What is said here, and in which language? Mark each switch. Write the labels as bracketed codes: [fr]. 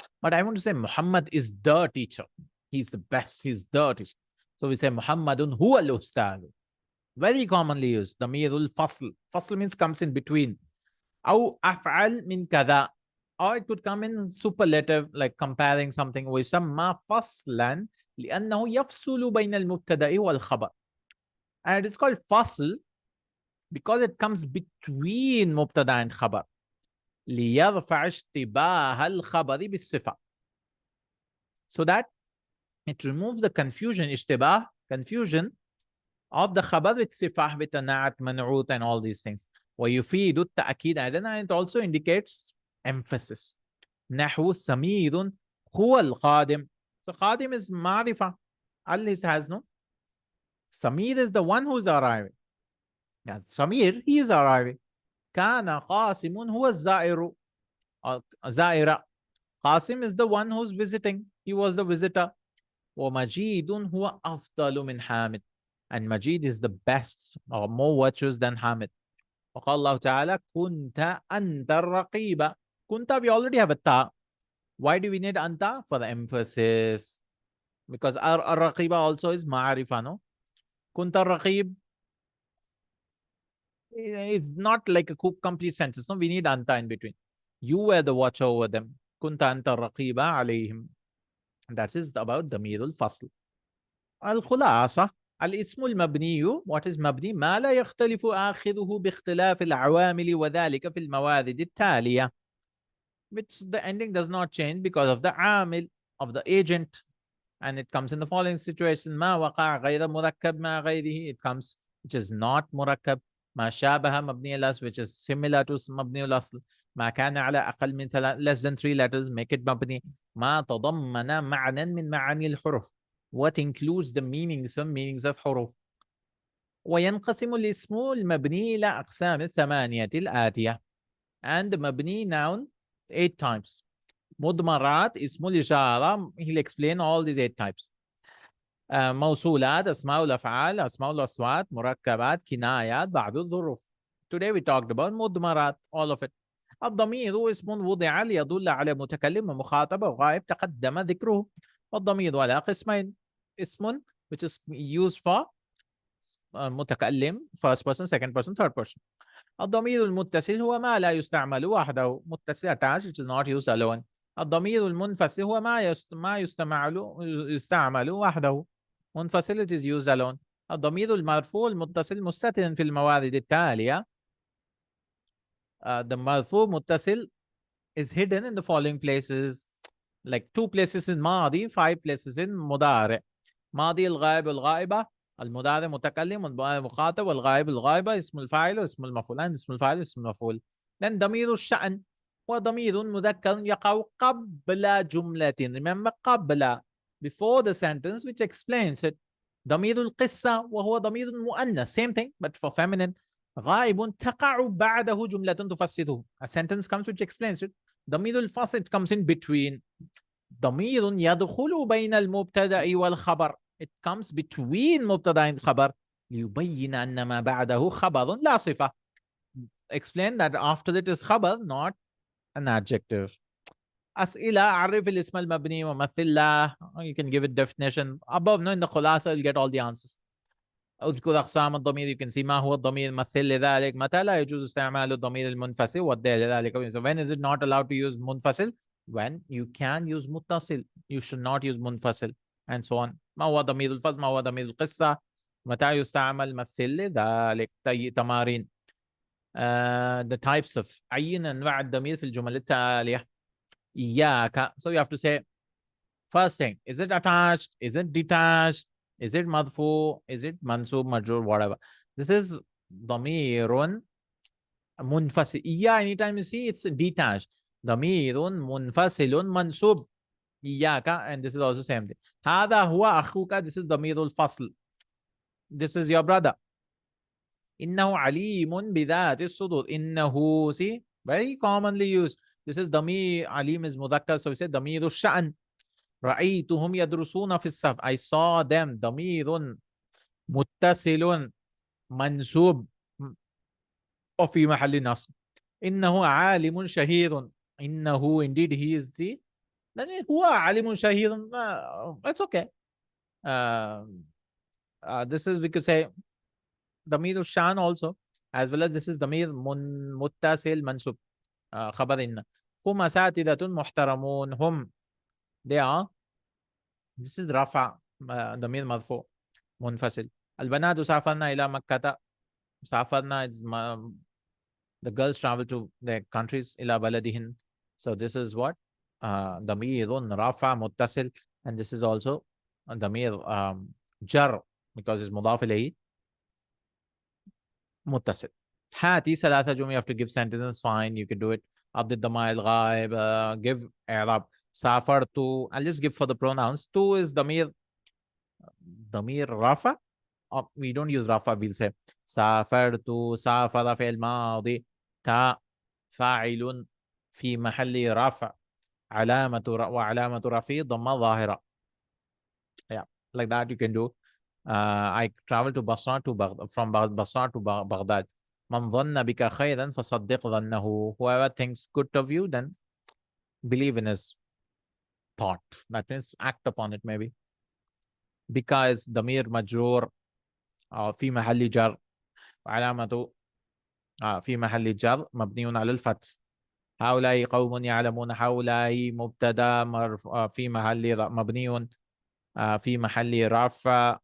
[en] But I want to say Muhammad is the teacher. He's the best. He's the teacher. So we say [ar] Muhammadun huwa al-ustadu. [en] Very commonly used. Damirul fasl. Fasl means comes in between. [ar] Aw af'al min kada. [en] Or it could come in superlative, like comparing something. [ar] ويسمى فصلا لأنه يفصل بين المبتدأ والخبر. [en] And it's called fasl because it comes between مبتدأ and خبر. [ar] ليرفع اشتباه الخبر بالصفة. [en] So that it removes the confusion, اشتباه, confusion of the خبر with صفة, with نعت, منعوت, and all these things. [ar] ويفيد التأكيد, [en] and it also indicates emphasis. [ar] نحو سمير هو القادم. So قادم is معرفة. [en] It has no. Samir is the one who's arriving. Yeah, Samir, he is arriving. [ar] كان قاسم هو الزائر. زائرة. [en] Qasim is the one who's visiting. He was the visitor. [ar] ومجيد هو أفضل من حامد. [en] And Majid is the best or more virtuous than Hamid. [ar] وقال الله تعالى كنت أنت الرقيب. [en] Kunta, we already have a ta. Why do we need anta? For the emphasis. Because our raqiba also is ma'arifa, no? Kunta raqib is not like a complete sentence. No, we need anta in between. You were the watcher over them. [ar] Kunta anta raqiba alayhim. [en] That is about damirul fasl. [ar] Al-khulasa. الاسم المبني. [en] What is مبني? [ar] ما لا يختلف آخره باختلاف العوامل وذلك في الموارد التالية. [en] Which the ending does not change because of the amil of the agent. And it comes in the following situation. [ar] ما وقع غير مركب مع غيره. [en] It comes which is not مركب. [ar] ما شابه مبني الأصل, [en] which is similar to [ar] مبني الأصل. ما كان على أقل من [en] less than 3 letters, make it مبني. [ar] ما تضمن معنى من معاني الحروف. [en] What includes the meanings of حروف. [ar] وينقسم الاسم المبني إلى أقسام الثمانية الآتية. [en] And the مبني noun 8 types. مضمرات, اسم الإشارة, he'll explain all these 8 types. [ar] موصولات, أسماء الأفعال, أسماء الأصوات, مركبات, كنايات, بعض الظروف. [en] Today we talked about مضمرات, all of it. [ar] الضمير اسم وضع ليدل على متكلم ومخاطب وغائب تقدم ذكره. والضمير على قسمين. [en] اسم which is used for متكلم, first person, second person, third person. [ar] الضمير المتصل هو ما لا يستعمل وحده. [en] متصل attached, which is not used alone. [ar] الضمير المنفصل هو ما يستعمل وحده. [en] منفصل, it is used alone. [ar] الضمير المرفوع المتصل مستتر في الموارد التالية. [en] The مرفوع متصل is hidden in the following places, like 2 places in ماضي, 5 places in مضارع. [ar] ماضي الغائب والغائبة, المضارع متكلم والمضارع مخاطب, والغائب الغائبة, اسم الفاعل واسم المفعول, اسم الفاعل واسم المفعول. Then ضمير الشأن وضمير مذكر يقع قبل جملة. [en] Remember قبل, before the sentence which explains it. [ar] ضمير القصة وهو ضمير مؤنث, [en] same thing but for feminine. [ar] غائب تقع بعده جملة تفسره. [en] A sentence comes which explains it. ضمير الفصل, it comes in between. [ar] ضمير يدخل بين المبتدأ والخبر. [en] It comes between [ar] مبتدأ and خبر ليبين أن ما بعده خبر لا صفة. [en] Explain that after it is خبر, not an adjective. [ar] أسئلة عرف الاسم المبني ومثل له. [en] You can give it definition above. No, in the خلاصة you'll get all the answers. [ar] اذكر أقسام الضمير. You can see ما هو الضمير. مثل لذلك. متى لا يجوز استعمال الضمير المنفصل والدال لذلك. [en] So when is it not allowed to use منفصل? When you can use متصل. You should not use منفصل and so on. [ar] ما هو ضمير الفصل؟ ما هو ضمير القصة؟ متى يستعمل؟ مثل لذلك. [en] تمارين. The types of. [ar] عين أنواع الضمير في الجمل التالية. إياك. [en] So you have to say first thing, is it attached? Is it detached? Is it madfu? Is it mansub, majrur, whatever? This is damirun munfasil. Yeah, anytime you see it's detached. Damirun munfasilun mansub. Iyaka, and this is also same thing. [ar] Hada huwa akhuka. [en] This is damirul fasl. This is your brother. [ar] Innahu alimun bidhati sudur. [en] Innahu, see, very commonly used. This is damir. Alim is mudakkar, so we say damirul sha'n. [ar] رأيتهم يدرسون في الصف. [en] I saw them. [ar] ضمير متصل منسوب وفي محل نصب. إنه عالم شهير. [en] إنه, indeed he is the. [ar] then هو عالم شهير. [en] It's okay. This is, we could say ضمير الشان also, as well as this is ضمير متصل منسوب. [ar] خبر إن. هم أساتذة محترمون. هم, [en] they are. [ar] This is رفع ضمير مرفوع منفصل. البنات سافرنا إلى مكة. [en] سافرنا is the girls travel to their countries. [ar] إلى بلدهن. [en] So this is what ضمير رفع متصل, and this is also ضمير جر because it's مضاف إليه متصل. [ar] هاتي ثلاثة جمل. [en] You have to give sentences. Fine, you can do it. [ar] عبد الضمائر الغائب. [en] Give إعراب. سافرت. I'll just give for the pronouns. To is ضمير رفع. We don't use rafa, we'll say سافرت. [ar] سافر في الماضي. تا فاعل في محل رفع. وعلامة رفعه ضمة ظاهرة. [en] Yeah, like that you can do. I traveled to Basra from Basra to Baghdad. [ar] من ظن بك خيرا فصدق ظنه. [en] Whoever thinks good of you, then believe in his thought. That means act upon it, maybe. [ar] Because ضمير مجرور في محل جر. وعلامة في محل جر مبني على الفتح. هؤلاء قوم يعلمون. هؤلاء مبتدا في محل مبني في محل رفع.